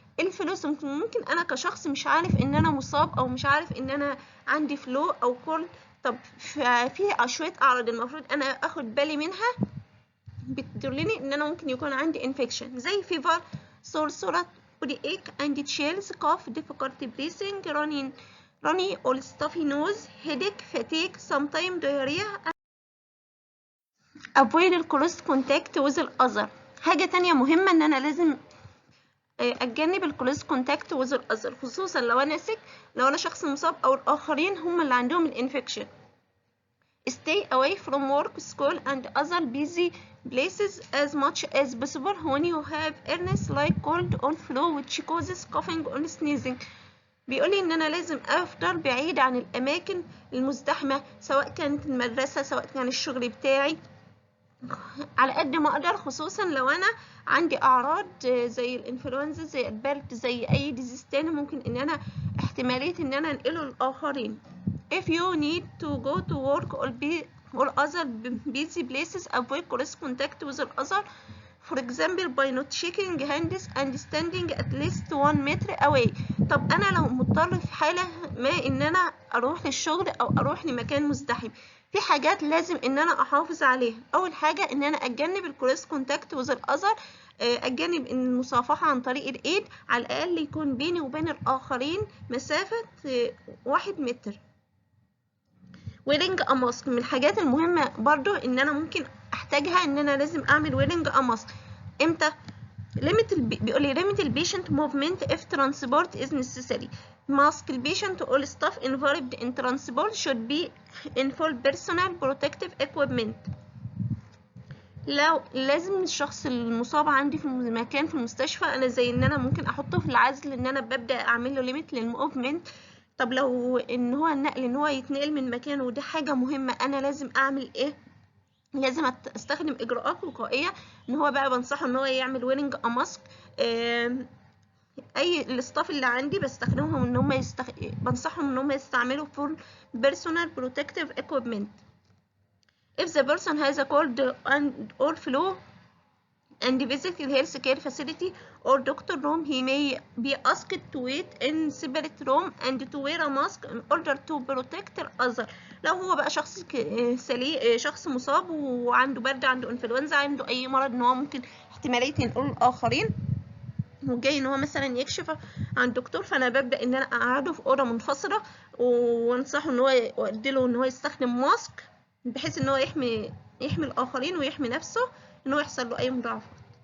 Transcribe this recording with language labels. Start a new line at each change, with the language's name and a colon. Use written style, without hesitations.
Arabic: الفلو سيمتوم ممكن انا كشخص مش عارف ان انا مصاب او مش عارف ان انا عندي فلو او كولد، طب في شويه اعراض المفروض انا اخد بالي منها بتدلني ان انا ممكن يكون عندي انفكشن، زي فيفر،
English: sore body ache and chills, cough, difficulty breathing, runny or stuffy nose, headache, fatigue, sometimes diarrhea. avoid close contact with other.
Arabic: حاجة تانية مهمة ان انا لازم اتجنب الكلوز كونتاكت
English: with other،
Arabic: خصوصا لو انا لو انا شخص مصاب او الاخرين هم اللي عندهم الانفكشن.
English: stay away from work, school and other busy places as much as possible when you have illness like cold or flu which causes coughing or sneezing.
Arabic: بيقولي ان انا لازم افضل بعيد عن الاماكن المزدحمة، سواء كانت المدرسة سواء كان الشغل بتاعي، على قد ما اقدر، خصوصا لو انا عندي اعراض زي الانفلونزا زي البرد زي اي ديزيز تاني ممكن ان انا احتمالية ان انا انقله للاخرين.
English: if you need to go to work or other busy places avoid close contact with other, for example by not shaking hands and standing at least 1 meter away.
Arabic: طب انا لو مضطر في حالة ما ان انا اروح للشغل او اروح لمكان مزدحم، في حاجات لازم ان انا احافظ عليها. اول حاجة ان انا اتجنب الكلوز كونتاكت
English: with other،
Arabic: اتجنب المصافحة عن طريق الايد، على الاقل يكون بيني وبين الاخرين مسافة 1 متر. ويرنج ماسك من الحاجات المهمة برضو ان انا ممكن احتاجها، ان انا لازم اعمل ويرنج ماسك امتى؟ بيقول لي
English: limit the patient movement if transport is necessary. mask the patient all staff involved in transport should be in full personal protective equipment.
Arabic: لو لازم الشخص المصاب عندي في المكان في المستشفى، انا زي ان انا ممكن احطه في العزل، ان انا ببدا اعمل له ليميت للموفمنت. طب لو ان هو النقل ان هو يتنقل من مكانه ودي حاجه مهمه، انا لازم اعمل ايه؟ لازم استخدم اجراءات وقائيه، ان هو بقى بنصحه ان هو يعمل ويرنج ماسك. اي الاستاف اللي عندي بستخدمهم ان هم بنصحهم ان هم يستعملوا فول بيرسونال بروتكتيف equipment.
English: if the person has a cold and or flu and visit the healthcare facility or doctor room, he may be asked to wait in separate room and to wear a mask in order to protect others.
Arabic: لو هو بقى شخص شخص مصاب وعنده برد، عنده انفلونزا، عنده اي مرض ان هو ممكن احتمالية ينقله للآخرين، وجاي ان هو مثلا يكشف عن دكتور، فانا ببدا ان انا اقعده في اوضه منفصله وانصحه ان هو واديله ان هو يستخدم ماسك، بحيث ان هو يحمي الاخرين ويحمي نفسه ان هو يحصل له اي مضاعفات.